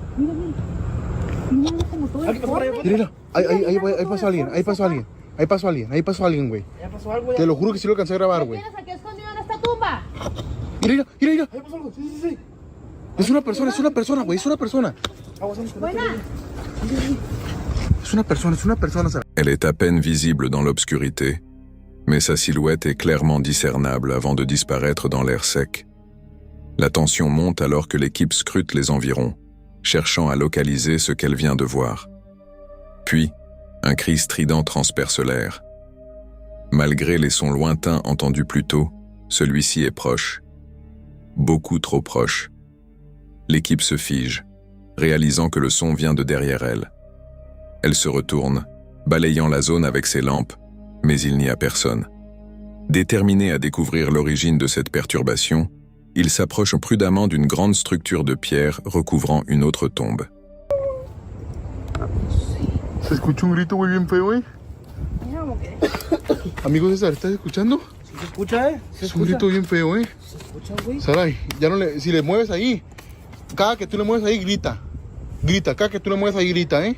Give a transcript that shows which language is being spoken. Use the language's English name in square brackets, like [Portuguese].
[Spanish] Mira, mira. Mira como todo el ¿Alguien pasó por allá? Mira, ahí pasó alguien, ahí pasó alguien, güey. ¿Ya pasó algo? Te lo juro que sí lo alcancé a grabar, ¿Qué güey. tienes aquí escondido en esta tumba? Mira. ¿Ya pasó algo? Sí. Es una persona, güey, es una persona. Buena. Es una persona, Sara. [French] Elle est à peine visible dans l'obscurité, mais sa silhouette est clairement discernable avant de disparaître dans l'air sec. La tension monte alors que l'équipe scrute les environs, cherchant à localiser ce qu'elle vient de voir. Puis, un cri strident transperce l'air. Malgré les sons lointains entendus plus tôt, celui-ci est proche. Beaucoup trop proche. L'équipe se fige, réalisant que le son vient de derrière elle. Elle se retourne, balayant la zone avec ses lampes, mais il n'y a personne. Déterminé à découvrir l'origine de cette perturbation, il s'approche prudemment d'une grande structure de pierre recouvrant une autre tombe. [Spanish] Se escucha un grito muy bien feo, güey. Amigo César, ¿estás escuchando? ¿Sí se escucha, Es un grito bien feo, ¿Se escucha, güey? Sarai, ya no le, si le mueves ahí, cada que tú le mueves ahí, grita. Grita, cada que tú le mueves ahí, grita,